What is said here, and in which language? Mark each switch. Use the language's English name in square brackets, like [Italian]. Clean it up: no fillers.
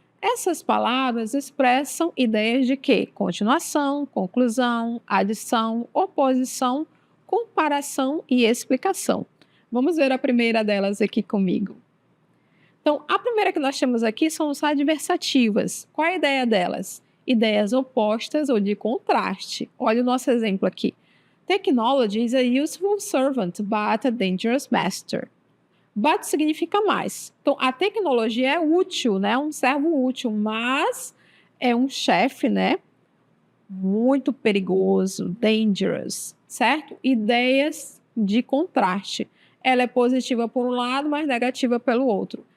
[Portuguese] Essas palavras expressam ideias de quê? Continuação, conclusão, adição, oposição, comparação e explicação. Vamos ver a primeira delas aqui comigo. Então, a primeira que nós temos aqui são as adversativas. Qual é a ideia delas? Ideias opostas ou de contraste. Olha o nosso exemplo aqui. [English] Technology is a useful servant, but a dangerous master. [Portuguese] But significa mais. Então, a tecnologia é útil, né? Um servo útil, mas é um chefe, né? Muito perigoso, dangerous, certo? Ideias de contraste. Ela é positiva por um lado, mas negativa pelo outro.